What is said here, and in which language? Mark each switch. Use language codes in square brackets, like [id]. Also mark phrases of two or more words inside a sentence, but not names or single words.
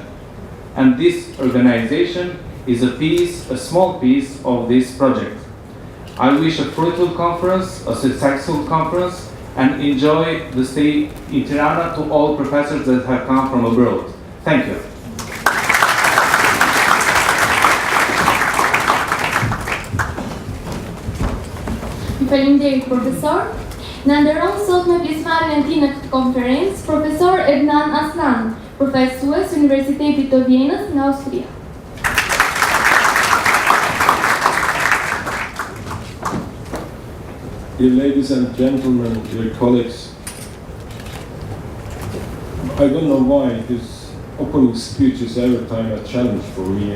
[en] And this organization is a small piece of this project. I wish a fruitful conference, a successful conference, and enjoy the stay in Tirana to all professors that have come from abroad. Thank you. [sq] Faleminderit profesor. Na nderon sot me pjesëmarrjen e tij në këtë konferencë profesor Ednan Aslan, përfaqësues Universitetit të Vienës nga Austria. [en] Dear ladies and gentlemen, dear colleagues, I don't know why this opening speech is every time a challenge for me.